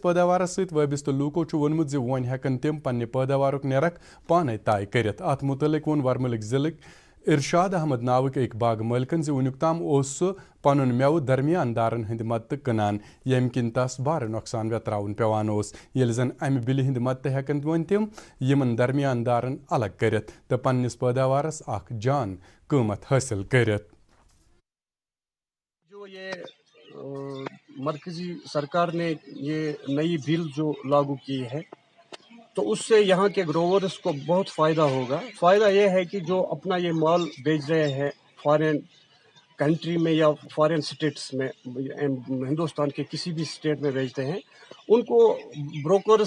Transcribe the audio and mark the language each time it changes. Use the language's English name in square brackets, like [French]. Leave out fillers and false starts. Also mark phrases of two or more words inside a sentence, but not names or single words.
[Kashmiri] پٲداوارس سۭتۍ وٲبستہٕ لوٗکو چھُ ووٚنمُت زِ وۄنۍ ہٮ۪کن تِم پننہِ پٲداوارُک نیرخ پانے طے کٔرِتھ اتھ مُتعلق ووٚن ورمُلٕکۍ ضلعٕکۍ ارشاد احمد ناوٕکۍ أکۍ باغہٕ مٲلکن زِ وُنیُک تام اوس سُہ پنُن مٮ۪وٕ درمیان دارن ہٕنٛدِ مدتہٕ کٕنان ییٚمہِ کِنۍ تس بھارٕ نۄقصان ویتراوُن پٮ۪وان اوس ییٚلہِ زن امہِ بِلہِ ہٕنٛدِ مدتہٕ ہٮ۪کن وۄنۍ تِم یِمن درمیان دارن الگ کٔرِتھ تہٕ پننِس پٲداوارس اکھ جان قۭمت حٲصِل کٔرِتھ [Urdu] جو یہ مرکزی سرکار نے یہ نئی بل جو لاگو کی ہے تو اس سے یہاں کے گروورز کو بہت فائدہ ہوگا فائدہ یہ ہے کہ جو اپنا یہ مال بیچ رہے ہیں [English] foreign country [Urdu] میں یا [English] foreign states [Urdu] میں ہندوستان کے کسی بھی سٹیٹ میں بیچتے ہیں ان کو بروکرز